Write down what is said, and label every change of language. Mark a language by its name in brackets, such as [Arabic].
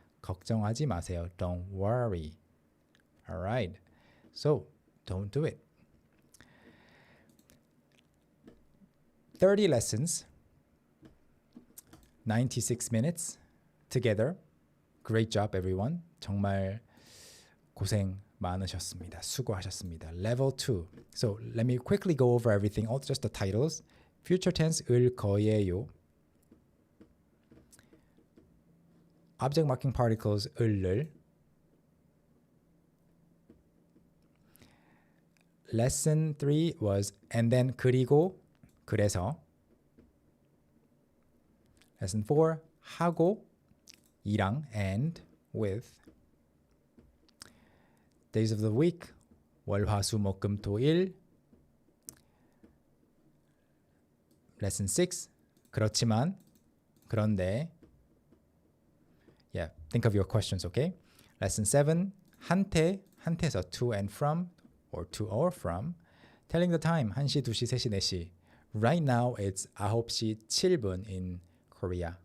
[Korean] 걱정하지 마세요. [English] Don't worry. All right. So don't do it. 30 lessons, 96 minutes together. Great job, everyone. [Korean] 정말 고생 많으셨습니다. 수고하셨습니다. Level 2. [English] So let me quickly go over everything, all just the titles. Future tense 을 거예요. Object marking particles 을을. Lesson 3 was and then 그리고 그래서. Lesson 4 하고 이랑 and with. Days of the week 월, 화, 수, 목, 금, 토, 일. Lesson 6 그렇지만 그런데. Yeah, think of your questions, okay? Lesson 7 한테에서 to and from or to or from. Telling the time 1시, 2시, 3시, 4시. Right now it's 9시 7분 in Korea.